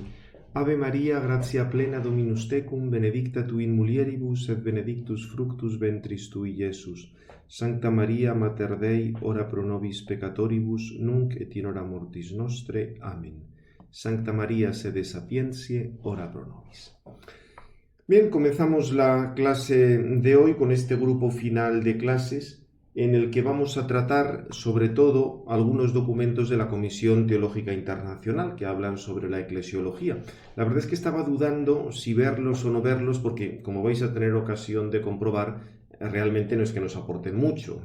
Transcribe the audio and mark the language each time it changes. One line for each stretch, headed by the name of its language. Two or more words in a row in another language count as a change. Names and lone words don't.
Latin: Ave Maria, gratia plena Dominus tecum, benedicta tu in mulieribus et benedictus fructus ventris tui, Iesus. Sancta Maria, Mater Dei, ora pro nobis peccatoribus, nunc et in hora mortis nostre. Amen. Sancta Maria, sede sapientiae, ora pro nobis.
Spanish: Bien, comenzamos la clase de hoy con este grupo final de clases en el que vamos a tratar sobre todo algunos documentos de la Comisión Teológica Internacional que hablan sobre la eclesiología. La verdad es que estaba dudando si verlos o no verlos porque, como vais a tener ocasión de comprobar, realmente no es que nos aporten mucho.